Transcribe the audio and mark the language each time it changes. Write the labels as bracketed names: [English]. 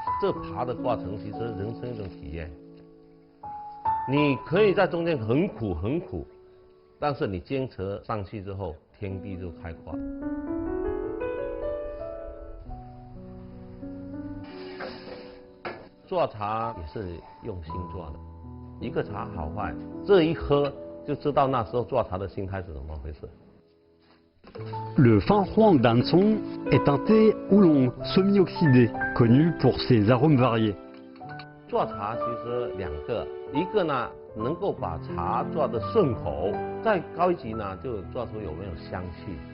[Chinese] 这爬的过程其实人生一种体验。你可以在中间很苦很苦，但是你坚持上去之后，天地就开阔。做茶也是用心做的，一个茶好坏，这一喝就知道那时候做茶的心态是怎么回事。 [French] Le Fan Huang Dancong est un thé oolong semi-oxydé, connu pour ses arômes variés. [Chinese] 做茶其实两个，一个呢能够把茶做得顺口，再高一级呢就做出有没有香气。